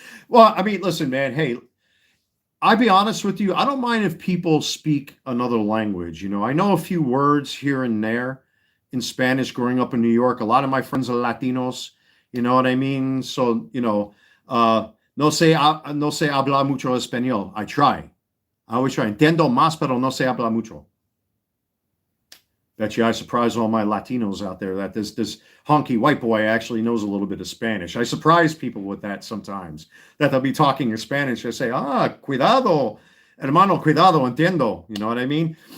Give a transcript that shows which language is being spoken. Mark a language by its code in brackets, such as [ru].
[en] Well, I mean, listen, man. Hey, I'll be honest with you. I don't mind if people speak another language. You know, I know a few words here and there in Spanish growing up in New York. A lot of my friends are Latinos. You know what I mean? So, you know, [es] no sé hablar mucho español. [en] I try. I always try. [es] Entiendo más, pero no se habla mucho. [en] Bet you I surprise all my Latinos out there that this honky white boy actually knows a little bit of Spanish. I surprise people with that sometimes, that they'll be talking in Spanish. I say, [es] cuidado, hermano, cuidado, entiendo. [en] You know what I mean?